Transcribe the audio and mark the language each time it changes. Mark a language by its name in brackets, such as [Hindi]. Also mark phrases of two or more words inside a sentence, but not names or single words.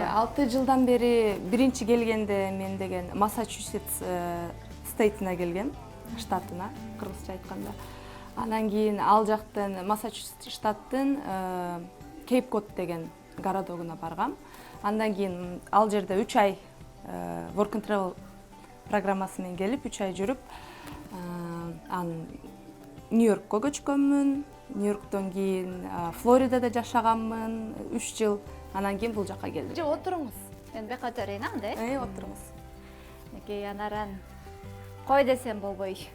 [Kyrgyz] 6 жылдан бери биринчи келгенде мен деген Массачусетс стейтине келгем, штатына, кыргызча айтканда. Анан кийин ал жактан Массачусетс штаттын Кейп-Код деген городогуна баргам. Андан кийин ал жерде 3 ай [English] work and travel [Kyrgyz] программасы менен келип 3 ай жүрүп, анан Нью-Йоркко көчкөнмүн. Нью-Йорктон кийин Флоридада жашаганмын 3 жыл. Анан кийин бул жака келдим. Же отуруңуз. Мен бека өтөрөйүн анда. Отуруңуз. Эки Анаран кой десем болбой.